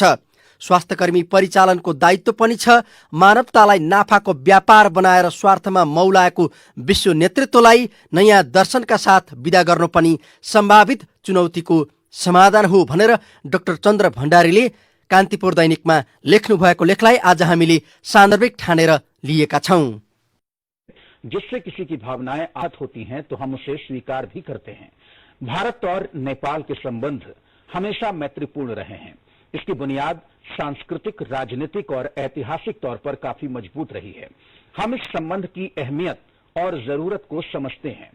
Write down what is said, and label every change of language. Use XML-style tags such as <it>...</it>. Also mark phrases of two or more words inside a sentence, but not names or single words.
<ne>स्वास्थ्यकर्मी परिचालनको दायित्व पनि छ। मानवतालाई नाफाको व्यापार बनाएर स्वार्थमा मौलाएको विश्व नेतृत्वलाई नयाँ दर्शनका साथ विदा गर्नु पनि सम्भावित चुनौतीको समाधान हो भनेर डाक्टर चन्द्र भण्डारीले कान्तिपुर दैनिकमा लेख्नु भएको लेखलाई आज हामीले सान्दर्भिक ठानेर लिएका छौं।</ne> <hi>जिससे किसी की भावनाएं आहत होती हैं तो हम उसे स्वीकार भी करते हैं। भारत और नेपाल के संबंध हमेशा मैत्रीपूर्ण रहे हैं। इसकी बुनियाद सांस्कृतिक, राजनीतिक और ऐतिहासिक तौर पर काफी मजबूत रही है। हम इस संबंध की अहमियत और जरूरत को समझते हैं।</hi>